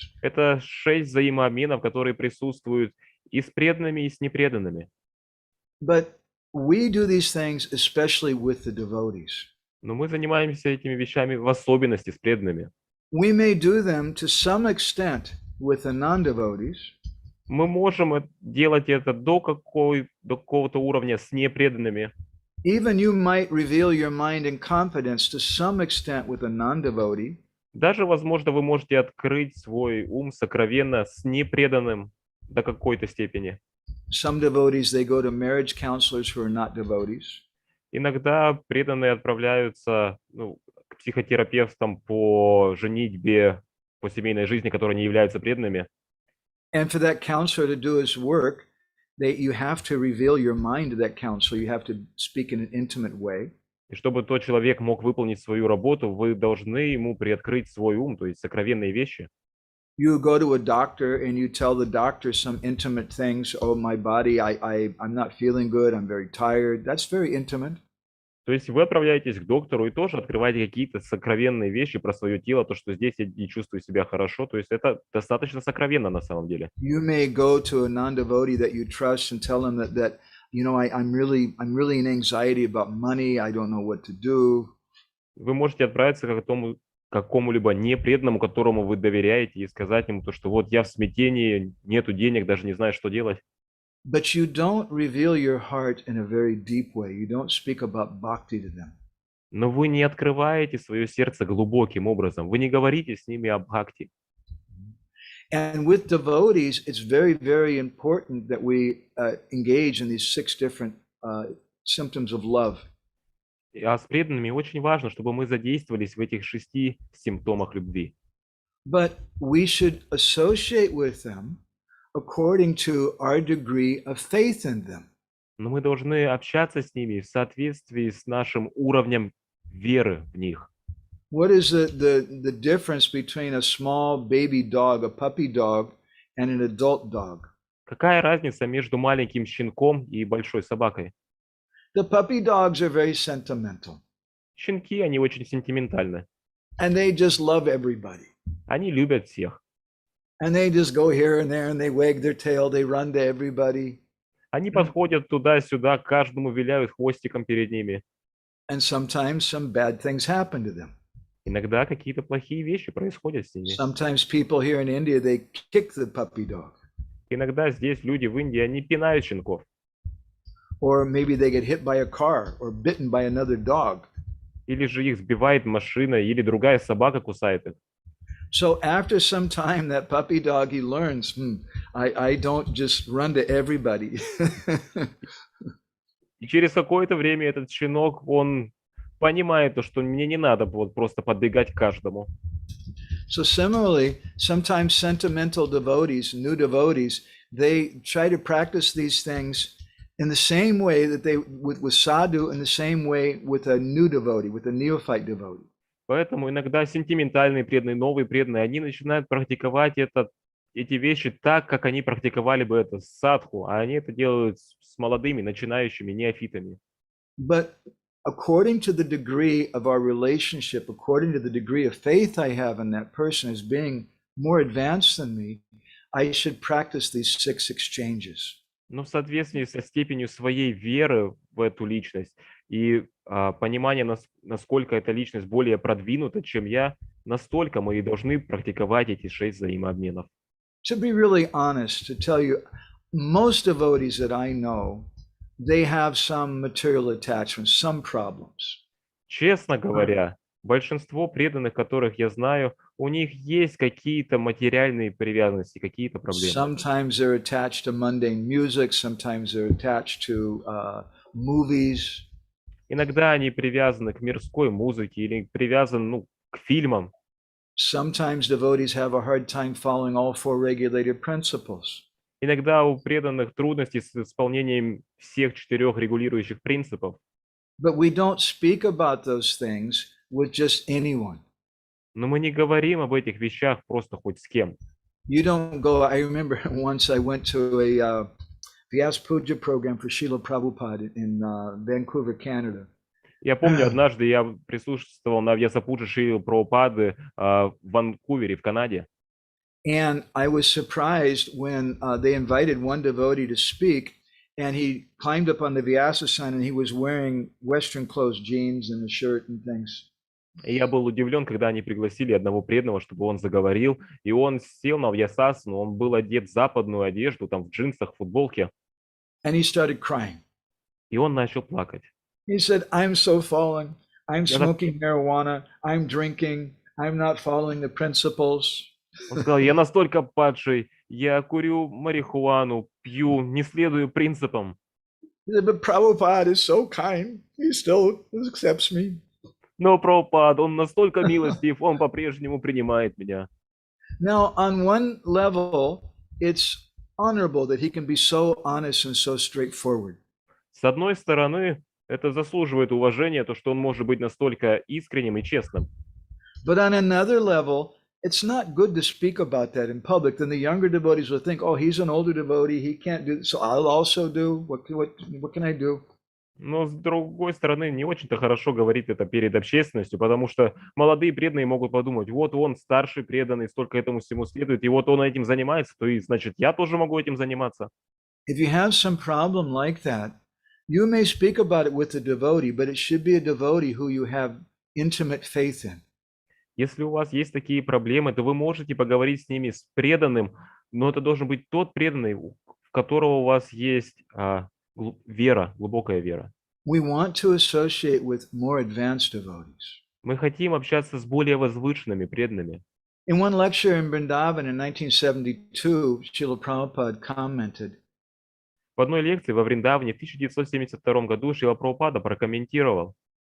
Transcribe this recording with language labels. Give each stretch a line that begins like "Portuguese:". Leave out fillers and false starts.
Russian: Это 6 взаимообменов, которые присутствуют и с преданными, и с непреданными.
English: But we do these things especially with the devotees.
Russian: Но мы занимаемся этими вещами в особенности с преданными.
English: We may do them to some extent with the non-devotees.
Russian: Мы можем делать это до какого-то уровня с непреданными.
English: Even you might reveal your mind in confidence to some extent with a non-devotee.
Russian: Даже, возможно, вы можете открыть свой ум сокровенно с непреданным до какой-то степени.
English: Some devotees, they go to marriage counselors who are not devotees.
Russian: Иногда преданные отправляются к психотерапевтам по женитьбе, по семейной жизни, которые не являются преданными.
English: And for that counselor to do his work, you have to reveal your mind to that counselor. You have to speak in an intimate way.
Russian: И чтобы тот человек мог выполнить свою работу, вы должны ему приоткрыть свой ум, то есть сокровенные вещи.
English: You go to a doctor and you tell the doctor some intimate things. Oh, my body, I'm not feeling good. I'm very tired. That's very intimate.
Russian: То есть вы отправляетесь к доктору и тоже открываете какие-то сокровенные вещи про свое тело, то, что здесь я не чувствую себя хорошо. То есть это достаточно сокровенно на самом деле.
English: You may go to a non-devotee that you trust and tell him that I'm really in anxiety about money. I don't know what to do.
Russian: Вы можете отправиться к какому-либо непреданному, которому вы доверяете, и сказать ему то, что вот я в смятении, нету денег, даже не знаю, что делать.
English: But you don't reveal your heart in a very deep way. You don't speak about bhakti to them.
Russian: Но вы не открываете свое сердце глубоким образом. Вы не говорите с ними об бхакти.
English: And with devotees, it's very, very important that we engage in these 6 different symptoms of love.
Russian: А с преданными очень важно, чтобы мы задействовались в этих 6 симптомах любви.
English: But we should associate with them according to our degree of faith in them.
Russian: Но мы должны общаться с ними в соответствии с нашим уровнем веры в них.
English: What is the difference between a small baby dog, a puppy dog, and an adult dog?
Russian: Какая разница между маленьким щенком и большой собакой?
English: The puppy dogs are very sentimental.
Russian: Щенки, они очень сентиментальны.
English: And they just love everybody.
Russian: Они любят всех.
English: And they just go here and there and they wag their tail, they run to everybody.
Russian: Они подходят туда-сюда, каждому виляют хвостиком перед ними.
English: And sometimes some bad things happen to them.
Russian: Иногда какие-то плохие вещи происходят с ними.
English: Sometimes people here in India, they kick the puppy dog.
Russian: Иногда здесь люди в Индии, они пинают щенков.
English: Or maybe they get hit by a car or bitten by another dog.
Russian: Или же их сбивает машина, или другая собака кусает их.
English: So after some time, that puppy dog, he learns, I don't just run to everybody.
Russian: И через какое-то время этот щенок, он понимает то, что мне не надо вот просто подбегать к каждому.
English: So similarly, sometimes sentimental devotees, new devotees, they try to practice these things in the same way that they with sadhu, in the same way with a new devotee, with a neophyte devotee.
Russian: Поэтому иногда сентиментальные преданные, новые преданные, они начинают практиковать эти вещи так, как они практиковали бы это с садху, а они это делают с молодыми, начинающими неофитами.
English: But according to the degree of our relationship, according to the degree of faith I have in that person as being more advanced than me, I should practice these 6 exchanges.
Russian: Но в соответствии со степенью своей веры в эту личность и понимание, насколько эта личность более продвинута, чем я, настолько мы и должны практиковать эти 6 взаимообменов.
English: To be really honest, to tell you, most devotees that I know, they have some material attachments, some problems.
Russian: Честно говоря, большинство преданных, которых я знаю, у них есть какие-то материальные привязанности, какие-то проблемы.
English: Sometimes they're attached to mundane music, sometimes they're attached to movies.
Russian: Иногда они привязаны к мирской музыке или привязаны, к фильмам.
English: Sometimes devotees have a hard time following all four regulated principles.
Russian: Иногда у преданных трудности с исполнением всех 4 регулирующих принципов.
English: But we don't speak about those things with just anyone.
Russian: Но мы не говорим об этих вещах просто хоть с кем.
English: You don't go, I remember once I went to a Vyas Puja program for Srila Prabhupada in Vancouver, Canada.
Russian: Я помню, однажды я присутствовал на Вьясапуджи Шрилы Прабхупады в Ванкувере, в Канаде.
English: And I was surprised when they invited one devotee to speak, and he climbed up on the Vyasa sign and he was wearing Western clothes, jeans and a shirt and things.
Russian: И я был удивлен, когда они пригласили одного преданного, чтобы он заговорил, и он сел на Вьясасану, он был одет в западную одежду, там в джинсах, футболке.
English: And he started crying.
Russian: И он начал плакать.
English: He said, I'm so fallen. I'm smoking marijuana. I'm drinking. I'm not following the principles.
Russian: Он сказал, я настолько падший, я курю марихуану, пью, не следую принципам.
English: He said, but Prabhupada is so kind. He still accepts me.
Russian: Но Прабхупада, он настолько милостив, он по-прежнему принимает меня.
English: Now, on one level, it's honorable that he can be so honest and so straightforward.
Russian: С одной стороны, это заслуживает уважения, то, что он может быть настолько искренним и честным.
English: But on another level, it's not good to speak about that in public. Then the younger devotees will think, oh, he's an older devotee, he can't do, so I'll also do. What can I do?
Russian: Но с другой стороны, не очень-то хорошо говорить это перед общественностью, потому что молодые преданные могут подумать, вот он старший преданный, столько этому всему следует, и вот он этим занимается, то и значит я тоже могу этим заниматься.
English: If you have some problem like that, you may speak about it with the devotee, but it should be a devotee who you have intimate faith in.
Russian: Если у вас есть такие проблемы, то вы можете поговорить с ними, с преданным, но это должен быть тот преданный, в которого у вас есть вера, глубокая вера.
English: We want to associate with more advanced devotees.
Russian: Мы хотим общаться с более возвышенными преданными.
English: In one lecture in Vrindavan in 1972, Srila Prabhupada commented,
Russian: В одной лекции во Вриндаване в 1972 году Шрила Прабхупада прокомментировал.